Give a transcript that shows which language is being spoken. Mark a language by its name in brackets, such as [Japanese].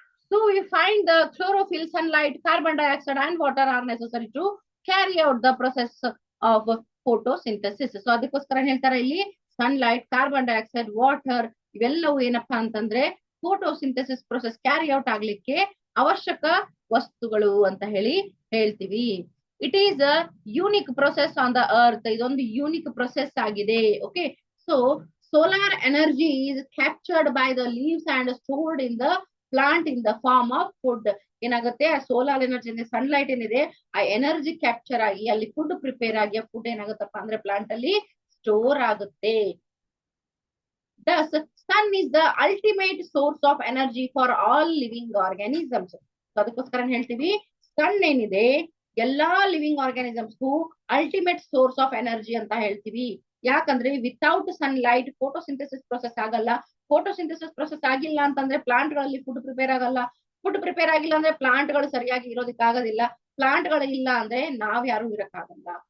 [English] So we find the chlorophyll, sunlight, carbon dioxide and water are necessary to carry out the process of photosynthesis. [Kannada] So ಅದಕ್ಕೋಸ್ಕರ ಹೇಳ್ತಾರೆ ಇಲ್ಲಿ sunlight, carbon dioxide, water ಇವೆಲ್ಲವೂ ಏನಪ್ಪಾ ಅಂತಂದ್ರೆ photosynthesis process carry out ಆಗ್ಲಿಕ್ಕೆ ಅವಶ್ಯಕ ವಸ್ತುಗಳು ಅಂತ ಹೇಳಿ ಹೇಳ್ತೀವಿ. [English] It is a unique process on the earth. [Kannada] ಇದೊಂದು ಯೂನಿಕ್ ಪ್ರೊಸೆಸ್ ಆಗಿದೆ. [English] Okay, so solar energy is captured by the leaves and stored in the plant in the form of food. [Kannada] ಏನಾಗುತ್ತೆ, ಆ ಸೋಲಾರ್ ಎನರ್ಜಿ ಸನ್ಲೈಟ್ ಏನಿದೆ ಆ energy capture ಆಗಿ ಅಲ್ಲಿ food prepare ಆಗಿ ಆ ಫುಡ್ ಏನಾಗುತ್ತಪ್ಪ ಅಂದ್ರೆ ಪ್ಲಾಂಟ್ ಅಲ್ಲಿ ಸ್ಟೋರ್ ಆಗುತ್ತೆ. [English] Thus, sun is the ultimate source of energy for all living organisms. [Kannada] ಅದಕ್ಕೋಸ್ಕರ ಹೇಳ್ತೀವಿ ಸನ್ ಏನಿದೆ ಎಲ್ಲಾ living ಆರ್ಗಾನಿಸಮ್ಸ್ಗೂ [English] ultimate source of energy [Kannada] ಅಂತ ಹೇಳ್ತೀವಿ. ಯಾಕಂದ್ರೆ without sun light photosynthesis process ಆಗಲ್ಲ. ಫೋಟೋಸಿಂಥೆಸಿಸ್ ಪ್ರೊಸೆಸ್ ಆಗಿಲ್ಲ ಅಂತಂದ್ರೆ ಪ್ಲಾಂಟ್ ಗಳಲ್ಲಿ ಫುಡ್ ಪ್ರಿಪೇರ್ ಆಗಲ್ಲ. ಫುಡ್ ಪ್ರಿಪೇರ್ ಆಗಿಲ್ಲ ಅಂದ್ರೆ ಪ್ಲಾಂಟ್ ಗಳು ಸರಿಯಾಗಿ ಇರೋದಕ್ಕೆ ಆಗೋದಿಲ್ಲ. ಪ್ಲಾಂಟ್ ಗಳು ಇಲ್ಲ ಅಂದ್ರೆ ನಾವ್ ಯಾರು ಇರಕ್ಕಾಗಲ್ಲ.